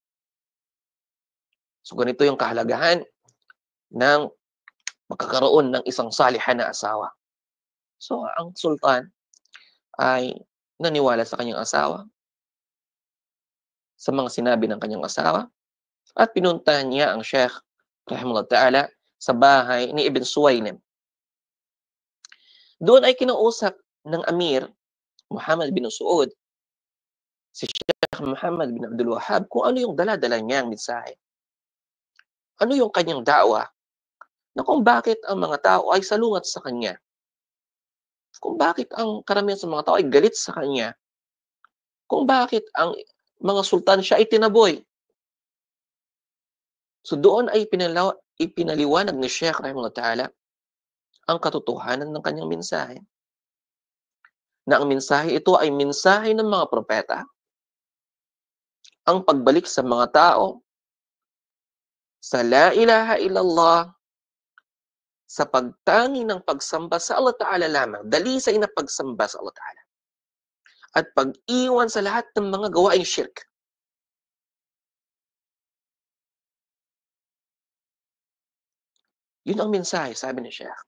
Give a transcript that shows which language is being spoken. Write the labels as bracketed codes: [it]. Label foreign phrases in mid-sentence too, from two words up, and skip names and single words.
[tl] So ganito yung kahalagahan ng magkakaroon ng isang salihan na asawa. So ang sultan ay naniwala sa kanyang asawa, sa mga sinabi ng kanyang asawa, at pinuntahan niya ang Sheikh, [ar] رحمه الله تعالى, [tl] sa bahay ni Ibn Suwaylim. Doon ay kinausap ng Amir, Muhammad bin Saud, si Sheikh Muhammad bin Abdul Wahhab, kung ano yung dala-dala niyang mensahe. Ano yung kanyang da'wa, na kung bakit ang mga tao ay salungat sa kanya. Kung bakit ang karamihan sa mga tao ay galit sa kanya. Kung bakit ang mga sultan siya ay tinaboy. So doon ay ipinaliwanag ni Sheikh [ar] رحمه الله تعالى [tl] ang katotohanan ng kanyang mensahe. Na ang mensahe ito ay mensahe ng mga propeta, ang pagbalik sa mga tao sa [ar] لا إله إلا الله, [tl] sa pagtangi ng pagsamba sa [ar] الله تعالى [tl] lamang, dalisay na pagsamba sa [ar] الله تعالى, [tl] at pag-iwan sa lahat ng mga gawaing shirk. Yun ang mensahe, sabi ni Sheikh.